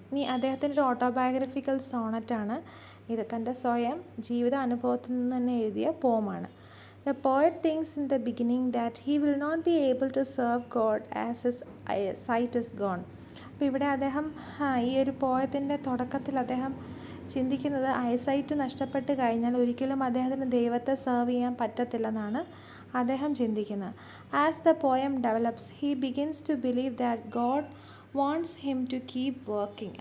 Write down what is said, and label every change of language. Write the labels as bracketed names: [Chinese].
[Malayalam] ഇനി അദ്ദേഹത്തിൻ്റെ ഒരു ഓട്ടോബയോഗ്രഫിക്കൽ സോണറ്റാണ് ഇത്. തൻ്റെ സ്വയം ജീവിത അനുഭവത്തിൽ നിന്ന് തന്നെ എഴുതിയ പോമാണ്. [English] The poet thinks in the beginning that he will not be able to serve God as his sight is gone. [Malayalam] അപ്പോൾ ഇവിടെ അദ്ദേഹം ഈ ഒരു പോയത്തിൻ്റെ തുടക്കത്തിൽ അദ്ദേഹം ചിന്തിക്കുന്നത് ഐസൈറ്റ് നഷ്ടപ്പെട്ട് കഴിഞ്ഞാൽ ഒരിക്കലും അദ്ദേഹത്തിന് ദൈവത്തെ സെർവ് ചെയ്യാൻ പറ്റത്തില്ലെന്നാണ് അദ്ദേഹം ചിന്തിക്കുന്നത്. [English] As the poem develops he begins to believe that God wants him to keep working.